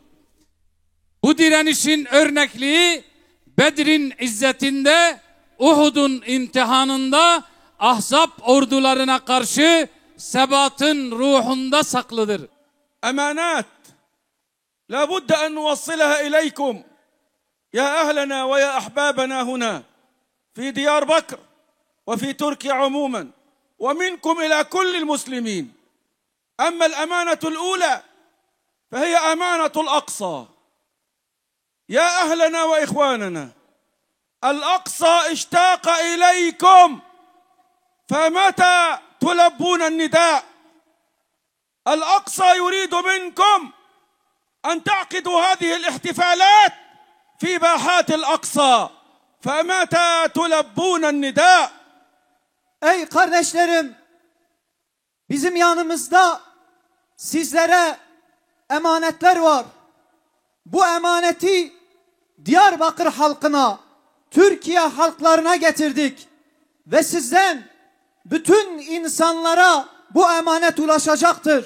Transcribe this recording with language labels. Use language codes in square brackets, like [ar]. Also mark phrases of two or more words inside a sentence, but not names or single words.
[tr] Bu direnişin örnekliği Bedir'in izzetinde, Uhud'un imtihanında, Ahzab ordularına karşı sebatın ruhunda saklıdır. [ar] أمانات لا بد أن نوصلها إليكم يا أهلنا ويا أحبابنا هنا في Diyarbakır وفي Türkiye عموما ومنكم إلى كل المسلمين. أما الأمانة الأولى فهي أمانة الأقصى. يا أهلنا وإخواننا، الأقصى اشتاق إليكم فمتى تلبون النداء. الأقصى يريد منكم أن تعقدوا هذه الاحتفالات في باحات الأقصى فمتى تلبون النداء. [tr] Ey kardeşlerim, bizim yanımızda sizlere emanetler var. Bu emaneti Diyarbakır halkına, Türkiye halklarına getirdik ve sizden bütün insanlara bu emanet ulaşacaktır.